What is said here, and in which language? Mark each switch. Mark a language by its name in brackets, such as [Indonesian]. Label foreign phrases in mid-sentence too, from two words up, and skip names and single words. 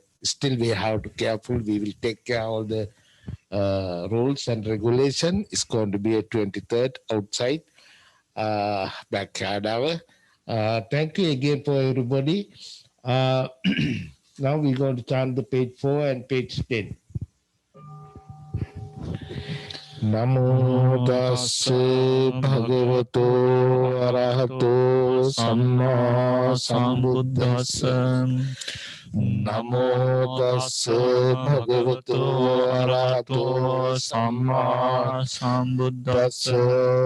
[English] Still we have to be careful. We will take care of all the rules and regulation. It's going to be a 23rd outside backyard hour. Thank you again for everybody. Now we're going to chant the page 4 and page 10. [Pali] Namo tassa bhagavato arahato samma sambuddhassa. Namo tassa bhagavato arahato samma sambuddhassa.